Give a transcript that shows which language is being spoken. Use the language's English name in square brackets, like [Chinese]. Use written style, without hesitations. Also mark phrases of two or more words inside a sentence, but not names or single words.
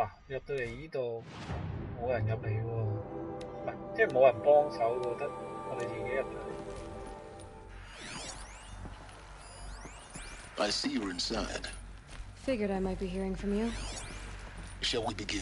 [Cantonese] 入到嚟呢度冇人入嚟喎，唔係即係冇人幫手，覺得我哋自己入嚟。 [English] I see you're inside. Figured I might be hearing from you. Shall we begin?